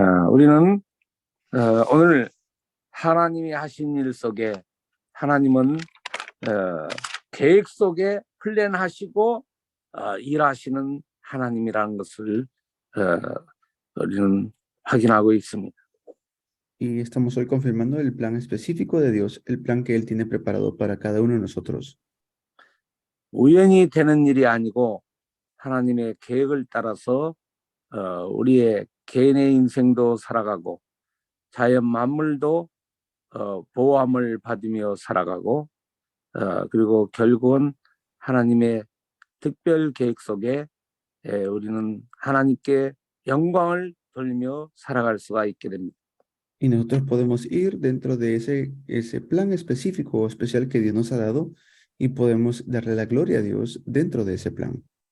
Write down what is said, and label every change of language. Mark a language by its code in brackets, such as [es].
[ko] 우리는 오늘 하나님이 하신 일 속에 하나님은 계획 속에 플랜하시고 일하시는 하나님이라는 것을 우리는 확인하고 있습니다. [es] Y estamos hoy confirmando el plan específico de Dios, el plan que Él tiene preparado para cada uno de nosotros. [ko] 우연히 되는 일이 아니고 하나님의 계획을 따라서 우리의 개인의 인생도 살아가고 자연 만물도 보호함을 받으며 살아가고 그리고 결국은 하나님의 특별 계획 속에 우리는 하나님께 영광을 돌리며 살아갈 수가 있게 됩니다. [es] Y nosotros podemos ir dentro de ese plan específico o especial que Dios nos ha dado y podemos darle la gloria a Dios dentro de ese plan.